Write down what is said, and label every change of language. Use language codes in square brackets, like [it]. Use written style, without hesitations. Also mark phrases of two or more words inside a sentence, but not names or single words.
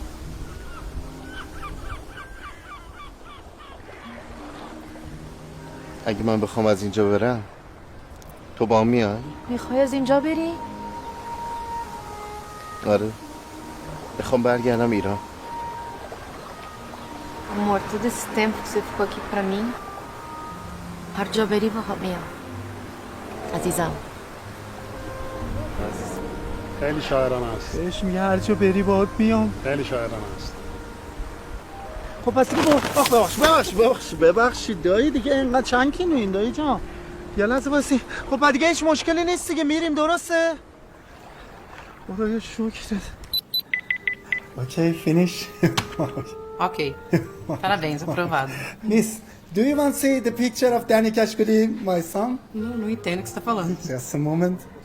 [fa] اگه من بخوام از اینجا برم تو با هم میای؟ میخوای از اینجا بری؟ آره بخوام برگردم ایران. [pt] Amor, todo esse tempo que você ficou aqui pra mim, [fa] هر جا بری باهات میام. عزیزم. خیلی شاعرانه است. بهش میگه هر جا بری باهات میام. خیلی شاعرانه است. خب پس دیگه ببخشید دایی دیگه، اینقدر چند کیلو این دایی جان؟ یه لحظه باسی. خب بعد دیگه هیچ مشکلی نیست دیگه، میریم درسته؟ خدایا شکرت. [en] okay finish. [pt] Ok. Parabéns, aprovado. [en] Miss, do you want to see the picture of Danny Kashkuri, my son? [pt] Não entendo o que você tá falando. [en] Just a moment.